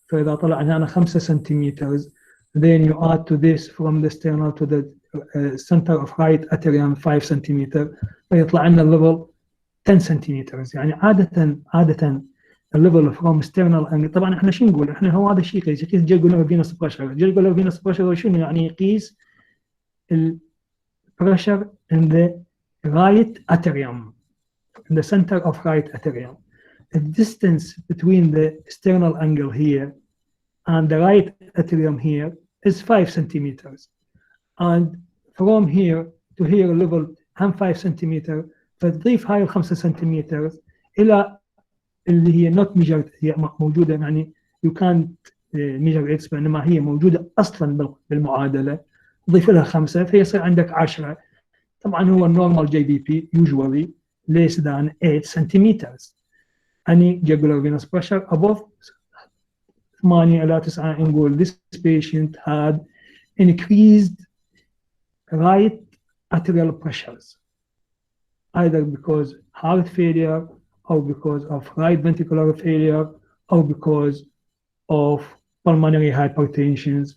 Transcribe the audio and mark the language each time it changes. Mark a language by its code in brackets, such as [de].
[ar] فإذا طلع هنا [en] 5 centimeters, then you add to this from the sternal to the center of right atrium 5 centimeter, [ar] فيطلع لنا [en] level 10 centimeters. [ar] يعني عادة الليفل [en] from sternal angle. [ar] طبعا احنا شو نقول؟ احنا هو هذا الشيء يقيس jugular venous pressure. [en] jugular venous pressure [ar] شنو يعني؟ يقيس [en] pressure in the right atrium, in the center of right atrium. The distance between the sternal angle here and the right atrium here is 5 centimeters. And from here to here level هم 5 centimeter. [ar] فتضيف هاي 5 سنتيمتر إلى اللي هي [en] not measured، [ar] هي موجودة، يعني [en] you can't measure it، [ar] بينما هي موجودة أصلا بالمعادلة، ضيف لها 5 فيصير عندك 10. طبعا هو [en] normal JVP usually less than 8 centimeters. Any jugular venous pressure above 8 إلى 9 نقول this patient had increased right atrial pressures, either because heart failure or because of right ventricular failure or because of pulmonary hypertension.